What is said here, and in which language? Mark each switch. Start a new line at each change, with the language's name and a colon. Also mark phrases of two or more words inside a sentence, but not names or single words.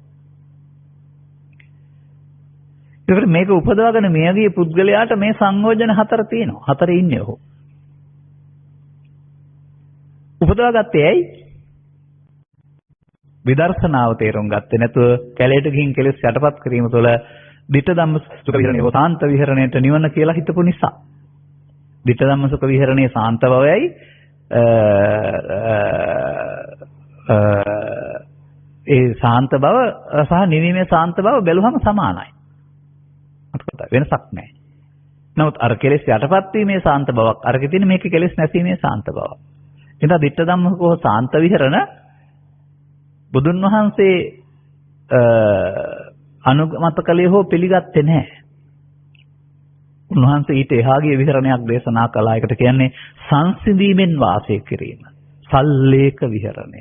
Sinhala: ඒකට මේක උපදවාගෙන මියගිය පුද්ගලයාට මේ සංයෝජන හතර තියෙනවා. හතරේ ඉන්නේ ඔහු. උපදවාගත්තේ ඇයි? විදර්ශනාව තේරුම් ගත්තේ නැතුව කැලේට ගිහින් කෙලෙස් යටපත් කිරීම තුළ
Pali: ditta dhamma sukha viharane
Sinhala: සාන්ත විහරණයට නිවන කියලා හිතපු නිසා.
Pali: ditta dhamma sukha viharane
Sinhala: සාන්ත බවයි ඒ සාන්ත බව සහ නිවීමේ සාන්ත බව බැලුවම සමානයි. වෙනසක් නැහැ. නමුත් අර කෙලෙස් යටපත් වීමේ සාන්ත බවක් අරගෙන තියෙන මේකේ කෙලෙස් නැසීමේ සාන්ත බවක්. එතන
Pali: ditta dhamma sukha
Sinhala: සාන්ත විහරණ බුදුන් වහන්සේ අනුමත කළේ හෝ පිළිගත්තේ නැහැ. උන්වහන්සේ ඊට එහාගේ විහරණයක් දේශනා කළා. ඒකට කියන්නේ සංසිඳීමෙන් වාසය කිරීම. සල්ලේක විහරණය.